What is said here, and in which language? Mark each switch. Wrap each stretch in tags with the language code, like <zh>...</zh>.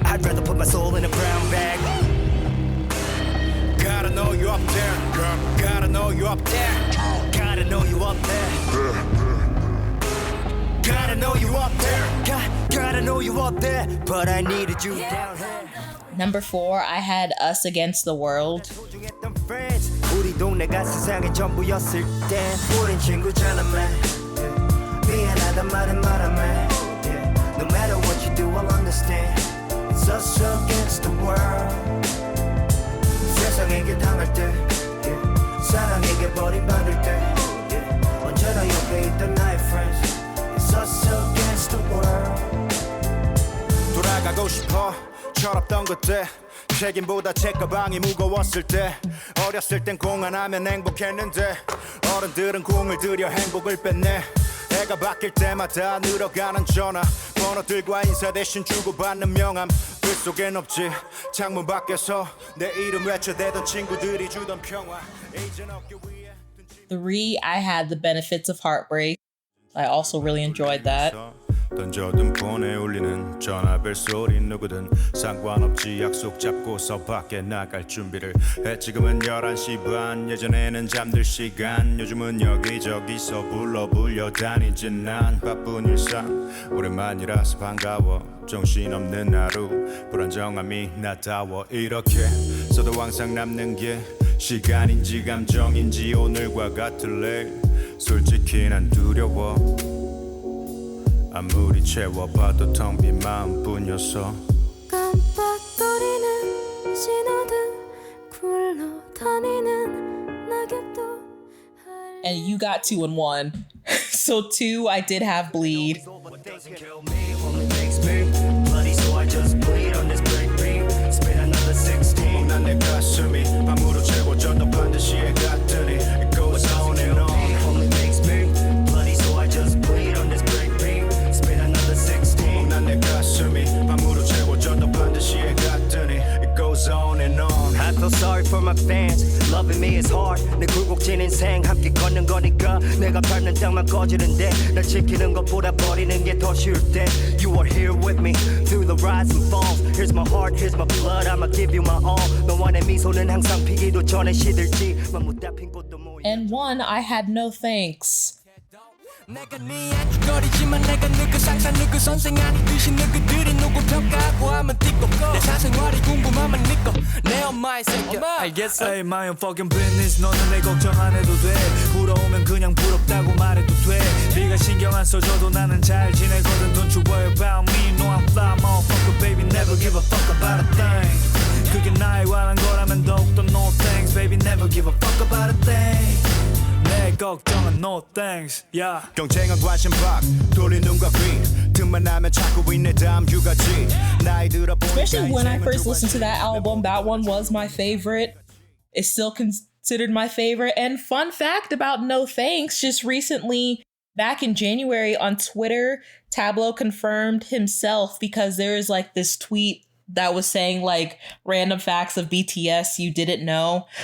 <en>I'd rather put my soul in a brown bag. Gotta know you up there, girl. Gotta know you up there. Gotta know you up there. Gotta know you up there. Gotta know you up there. But I needed you down here. Number 4, I had Us Against the World.</en> <ko>소중했던 friends. 우리 동네가 세상의 전부였을 땐 우린 친구잖아 man. 미안하단 말은 말아매.</ko> <en>No matter what you do I'll understand. It's us against the world.</en> <ko>세상에게 당할 때 사랑에게 버림받을 때 언제나 옆에 있던 나의 friends.</ko> <en>It's us against the world.</en> <ko>돌아가고 싶어 철없던 그때 책임보다 책 가방이 무거웠을 때 어렸을 땐 공 하나면 행복했는데 어른들은 공을 들여 행복을 뺐네. 해가 바뀔 때마다 늘어가는 전화 번호들과 인사 대신 주고받는 명함 글 속엔 없지 창문 밖에서 내 이름 외쳐대던 친구들이 주던 평화 이젠 어깨 위에</ko> <en>3, I had The Benefits of Heartbreak. I also really enjoyed that.</en> <ko>던져둔 폰에 울리는 전화벨 소리 누구든 상관없지 약속 잡고서 밖에 나갈 준비를 해. 지금은 11시 반 예전에는 잠들 시간 요즘은 여기저기서 불러 다니지 난 바쁜 일상 오랜만이라서 반가워 정신없는 하루 불안정함이 나타워 이렇게 써도 항상 남는 게 시간인지 감정인지 오늘과 같을래. 솔직히 난 두려워 아무리 채워봐도 텅 빈 마음뿐이었어. 깜빡거리는 신호등 굴러다니는 낙엽도</ko> <en>And you got 2 and 1. So 2, I did have Bleed. Doesn't kill me, only makes me bloody, so I just bleed on this break beat. Spin another 16.</en> <ko>난 내 가슴이 밤으로 채워져도 반드시 해갔더니</ko> <en>it goes on and on. Only makes me bloody, so I just bleed on this break beat. Spin another 16.</en> <ko>난 내 가슴이 밤으로 채워져도 반드시 해갔더니</ko> <en>it goes on and on. I feel sorry for my fans. Loving me is hard.</en> <ko>내 굴곡진 인생 함께 걷는 거니까 내가 밟는 땅만 꺼지는데 날 지키는 것보다 버리는 게 더 쉬울 때</ko> <en>You are here with me through the rise and falls. Here's my heart, here's my blood. I'ma give you my all.</en> <ko>너와 내 미소는 항상 피기도 전에 시들지. 못 잡힌 꽃도 모여.</ko> <en>And 1, I had No Thanks.</en> <ko>내가 네 안주거리지만 내가 너그 상상 너그 선생 아니듯이 너그들이 누구 평가하고 하면 띠껍고 내 사생활이 궁금하면 니꺼내 엄마의 새끼야 알겠어.</ko> <en>Hey, my own fucking business.</en> <ko>너는 내 걱정 안 해도 돼. 부러우면 그냥 부럽다고 말해도 돼. 네가 신경 안 써줘도 나는 잘 지내거든.</ko> <en>Don't you worry about me. No, I'm fly, motherfucker, baby. Never give a fuck about a thing.</en> <ko>그게 나에 관한 거라면 더욱더</ko> <en>no thanks, baby. Never give a fuck about a thing.</en> <ko>내 걱정은</ko> <en>no thanks, yeah.</en> <ko>경쟁은 관심 밖 돌린 눈과 귀 틈만 나면 찾고 있네 다음 휴가지 나이 들어</ko> <en>Especially when I first listened to that album, that one was my favorite. It's still considered my favorite. And fun fact about No Thanks, just recently, back in January on Twitter, Tableau confirmed himself because there's like this tweet that was saying like random facts of BTS you didn't know.</en>